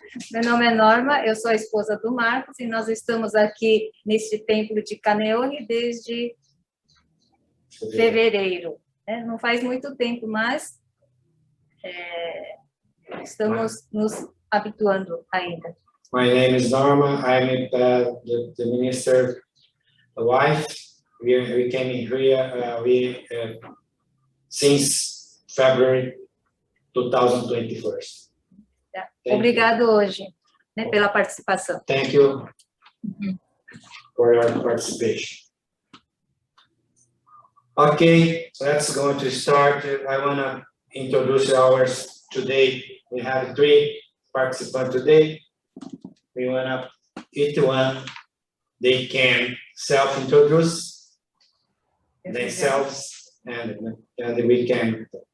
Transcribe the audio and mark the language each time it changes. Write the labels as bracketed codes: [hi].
[pt] meu nome é Norma, eu sou a esposa do Marcos e nós estamos aqui neste templo de Kaneohe desde fevereiro. Né? Não faz muito tempo, mas estamos nos habituando ainda. [en] My name is Norma. I'm the minister wife. We came in here since February 2021. [pt] Tá? Obrigado hoje, né, pela participação. [en] Thank you for your participation. Okay, let's go to start. I want to introduce ours today. We have 3 participants today. We want to each one, they can self-introduce themselves and we can.